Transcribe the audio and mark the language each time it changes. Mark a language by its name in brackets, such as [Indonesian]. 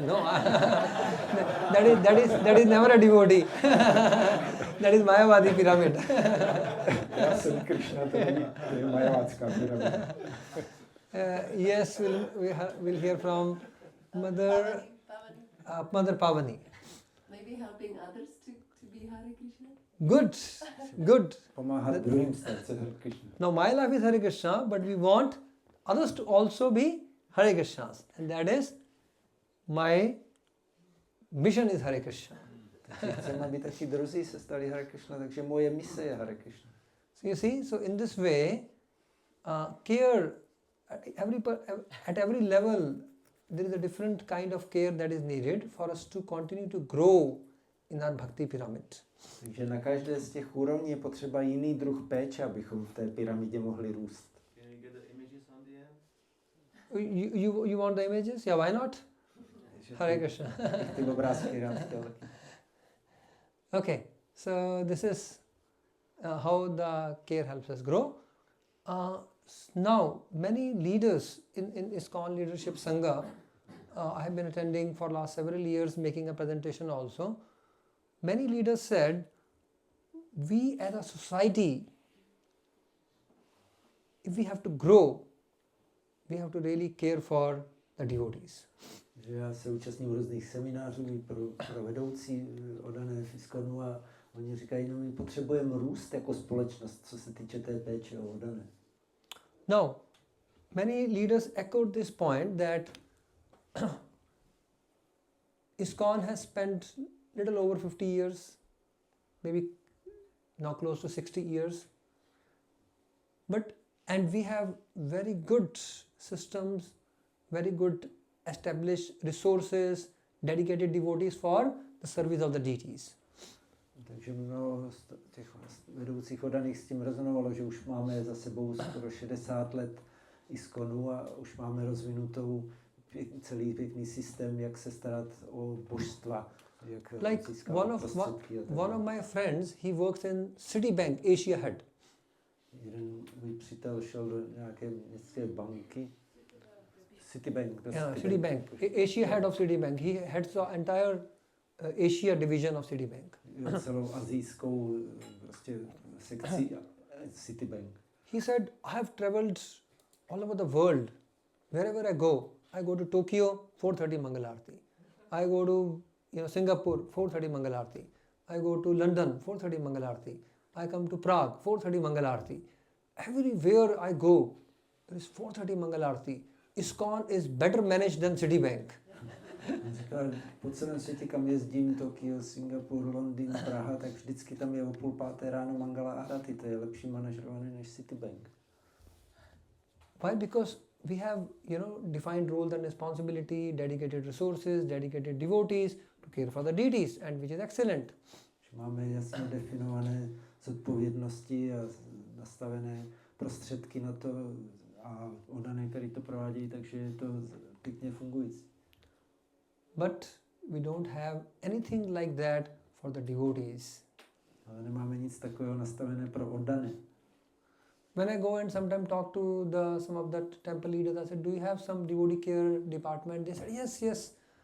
[English] No, that is never a devotee. That is Mayavadi pyramid. [Czech] Já jsem Krishna, to je majavácká pyramida. [English] Yes, we'll hear from Mother Pavani. Maybe helping others to be Hare Krishna? Good. [Czech] Pomáhat druhým stát se Hare Krishna. [English] Now my life is Hare Krishna, but we want others to also be Hare Krishnas. And that is, my mission is Hare Krishna. [Czech] Takže chceme, aby taky druzí se stali Hare Krishna, takže moje mise je Hare Krishna. [English] So you see, so in this way, care at every level, there is a different kind of care that is needed for us to continue to grow in our bhakti pyramid. [Czech] Takže na každé z těch úrovní je potřeba jiný druh péče, abychom v té pyramidě mohli růst. [English] Can we get the images on the end? You want the images? Yeah, why not? Hare Krishna. [Czech] Ty obrázky rád chtěl taky. [English] Okay, so this is how the care helps us grow. Now, many leaders in ISKCON Leadership Sangha, I have been attending for last several years, making a presentation also. Many leaders said, we as a society, if we have to grow, we have to really care for the devotees. [Czech] Já se účastním různých seminářů pro vedoucí oddané v ISKCONu a oni říkají, no my potřebujeme růst jako společnost, co se týče té péče o oddané. [English] Now, many leaders echoed this point that ISKCON has spent little over 50 years, maybe now close to 60 years, and we have very good systems, very good established resources, dedicated devotees for the service of the deities. [Czech] Takže mnoho z těch vedoucích oddaných s tím rezonovalo, že už máme za sebou skoro 60 let ISKCONu a už máme rozvinutou celý pěkný systém, jak se starat o božstva, jak získávat prostředky. [English] One of my friends, he works in Citibank, Asia Head. [Czech] Jeden můj přítel šel do nějaké městské banky, Citibank. [English] Yeah, Citibank. Asia Head of Citibank. He heads the entire Asia division of Citibank. [Czech] Celou azijskou prostě sekci Citibank. [English] He said, I have traveled all over the world. Wherever I go to Tokyo, 4:30 Mangal Aarti. I go to Singapore, 4:30 Mangal Aarti. I go to London, 4:30 Mangal Aarti. I come to Prague, 4:30 Mangal Aarti. Everywhere I go, there is 4:30 Mangal Aarti. ISKCON is better managed than Citibank. [Czech] Říkal, po celém světě, kam jezdím, Tokio, Singapur, Londýn, Praha, tak vždycky tam je o 5:30 ráno Mangala Aarati, to je lepší manažerované než Citibank. [English] Why? Because we have, defined roles and responsibility, dedicated resources, dedicated devotees to care for the deities, and which is excellent. [Czech] Máme jasně definované zodpovědnosti a nastavené prostředky na to a oddané, který to provádějí, takže je to pěkně fungující. [English] But we don't have anything like that for the devotees. [Czech] Ale nemáme nic takového nastavené pro oddané. [English] When I go and sometimes talk to some of the temple leaders, I said, do you have some devotee care department? They said, yes.